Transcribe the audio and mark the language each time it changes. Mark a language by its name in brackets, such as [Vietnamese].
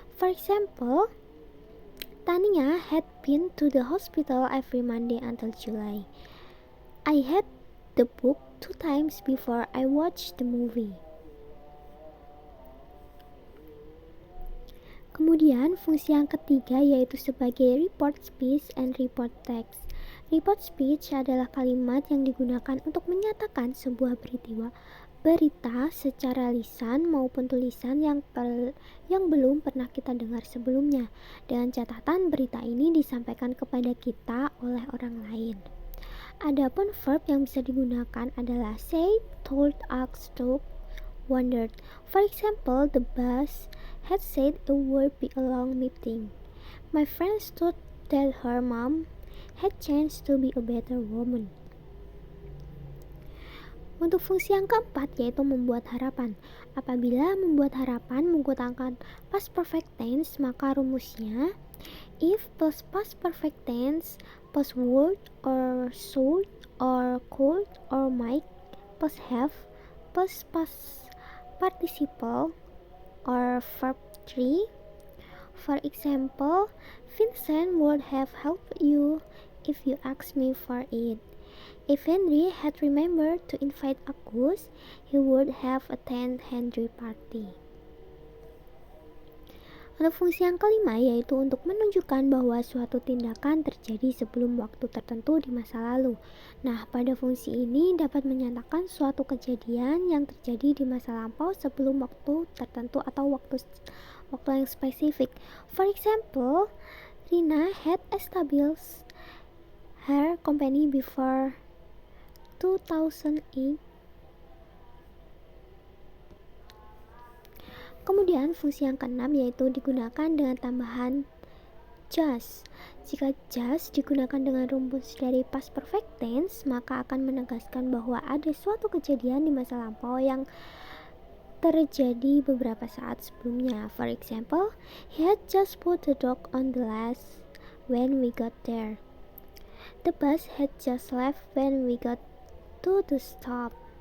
[English] For example, Tania had been to the hospital every Monday until July. I had the book 2 times before I watched the movie. [Indonesian] Kemudian fungsi yang ketiga yaitu sebagai [English] report speech and report text. [Indonesian] Report speech adalah kalimat yang digunakan untuk menyatakan sebuah berita secara lisan maupun tulisan yang belum pernah kita dengar sebelumnya. Dengan catatan berita ini disampaikan kepada kita oleh orang lain. Adapun verb yang bisa digunakan adalah say, told, asked, took, wondered. [English] For example, the boss had said it would be a long meeting. My friend thought that her mom had changed to be a better woman. [Indonesian] Untuk fungsi yang keempat yaitu membuat harapan. Apabila membuat harapan menggunakan past perfect tense, maka rumusnya [English] if plus past perfect tense plus would or should or could or might plus have plus past participle or verb 3. For example, Vincent would have helped you if you asked me for it. If Henry had remembered to invite Agus, he would have attended Henry party. [Indonesian] Untuk fungsi yang kelima yaitu untuk menunjukkan bahwa suatu tindakan terjadi sebelum waktu tertentu di masa lalu. Nah, pada fungsi ini dapat menyatakan suatu kejadian yang terjadi di masa lampau sebelum waktu tertentu atau waktu yang spesifik. [English] For example, Rina had established her company before 2008. [Indonesian] Kemudian fungsi yang keenam yaitu digunakan dengan tambahan just. Jika just digunakan dengan rumus dari past perfect tense, maka akan menegaskan bahwa ada suatu kejadian di masa lampau yang terjadi beberapa saat sebelumnya. [English] For example, he had just put the dog on the latch when we got there. The bus had just left when we got to the stop.